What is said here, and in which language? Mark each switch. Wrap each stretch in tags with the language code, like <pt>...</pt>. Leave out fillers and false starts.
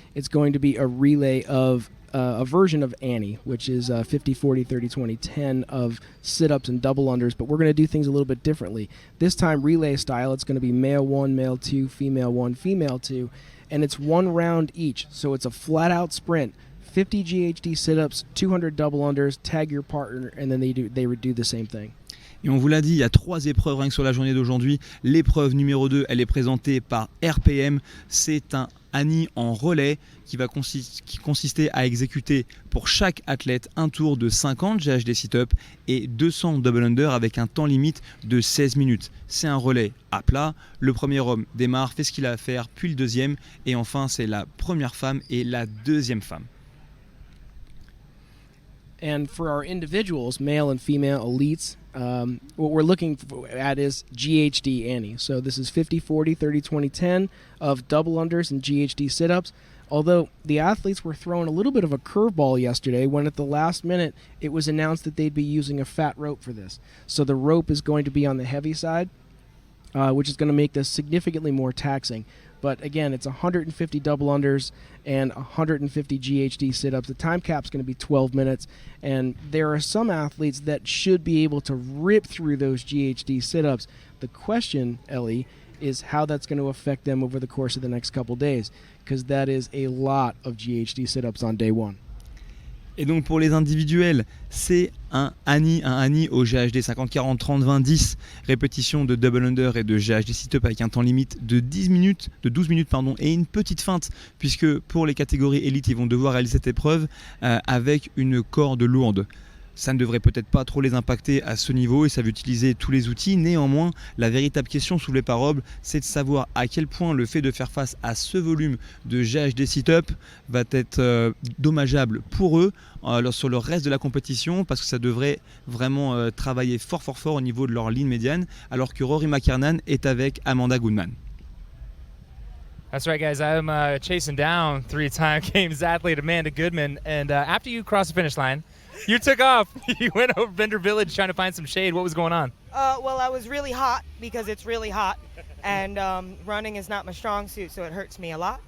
<en>It's going to be a relay of a version of Annie, which is 50, 40, 30, 20, 10 of sit-ups and double unders, but we're going to do things a little bit differently. This time, relay style, it's going to be male 1, male 2, female 1, female 2, and it's 1 round each. So it's a flat-out sprint. 50 GHD sit-ups, 200 double unders, tag your partner, and then they do the same thing.</en> <fr>Et on vous l'a dit, il y a 3 épreuves rien que sur la journée d'aujourd'hui. L'épreuve numéro 2, elle est présentée par RPM. C'est un Annie en relais qui va consister à exécuter pour chaque athlète un tour de 50 GHD sit-up et 200 double under avec un temps limite de 16 minutes. C'est un relais à plat. Le premier homme démarre, fait ce qu'il a à faire, puis le deuxième. Et enfin, c'est la première femme et la deuxième femme.</fr> <en>And for our individuals, male and female elites, what we're looking at is GHD Annie. So this is 50, 40, 30, 20, 10 of double unders and GHD sit-ups. Although the athletes were throwing a little bit of a curveball yesterday when at the last minute it was announced that they'd be using a fat rope for this. So the rope is going to be on the heavy side, which is going to make this significantly more taxing. But again, it's 150 double unders and 150 GHD sit-ups. The time cap's going to be 12 minutes, and there are some athletes that should be able to rip through those GHD sit-ups. The question, Ellie, is how that's going to affect them over the course of the next couple days, because that is a lot of GHD sit-ups on day 1.</en> <fr>Et donc pour les individuels, c'est un Annie au GHD 50, 40, 30, 20, 10 répétitions de double under et de GHD sit-up avec un temps limite de 12 minutes et une petite feinte, puisque pour les catégories élites, ils vont devoir réaliser cette épreuve avec une corde lourde. Ça ne devrait peut-être pas trop les impacter à ce niveau et ça va utiliser tous les outils. Néanmoins, la véritable question soulevée par Rob, c'est de savoir à quel point le fait de faire face à ce volume de GHD sit-up va être dommageable pour eux sur le reste de la compétition, parce que ça devrait vraiment travailler fort au niveau de leur ligne médiane, alors que Rory McKernan est avec Amanda Goodman.</fr> <en>That's right, guys. I'm chasing down 3-time Games athlete Amanda Goodman. And after you crossed the finish line, you took off. You went over Bender Village trying to find some shade. What was going on? Well, I was really hot because it's really hot. And running is not my strong suit, so it hurts me a lot.</en>